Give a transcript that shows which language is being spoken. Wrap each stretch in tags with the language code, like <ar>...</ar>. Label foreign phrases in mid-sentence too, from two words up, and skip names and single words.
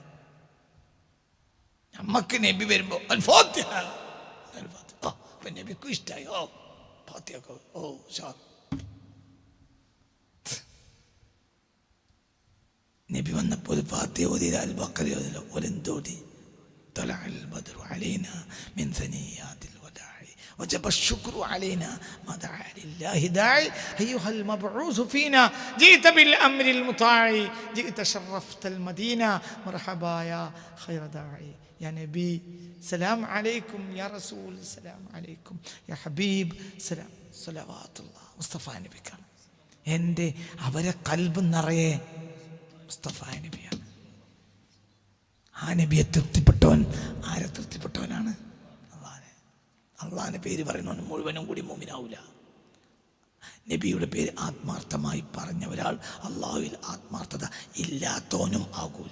<ml>നമ്മക്ക് നബി വരുമ്പോൾ അൽ ഫാത്തിഹ, അപ്പം നബിക്കും ഇഷ്ടമായി. ഓ ഫാത്തിഹ, ഓ ഷാ. നബി വന്നപ്പോൾ ഫാത്തിഹ ഓതിയില്ല, അൽ ബഖറ ഓതില്ല, ഒരെന്തോടി</ml> <ar>طلع البدر علينا من ثنيات الوداع وجب الشكر علينا ما دعا لله داعي أيها المبعوث فينا جئت بالأمر المطاع جئت شرفت المدينة مرحبا يا خير داعي يا نبي سلام عليكم يا رسول سلام عليكم يا حبيب سلام صلوات الله</ar> <ml>മുസ്തഫ നബിക്കാണ്. എൻ്റെ അവരെ കൽബ് നിറയെ മുസ്തഫ നബിയാണ്. ആ നബിയെ തൃപ്തിപ്പെട്ടവൻ ആരെ തൃപ്തിപ്പെട്ടവനാണ്? അള്ളാഹിൻ്റെ പേര് പറയുന്നവൻ മുഴുവനും കൂടി മുഅ്മിനാവൂല. നബിയുടെ പേര് ആത്മാർത്ഥമായി പറഞ്ഞ ഒരാൾ അള്ളാഹുവിൽ ആത്മാർത്ഥത ഇല്ലാത്തവനും ആകൂല.</ml>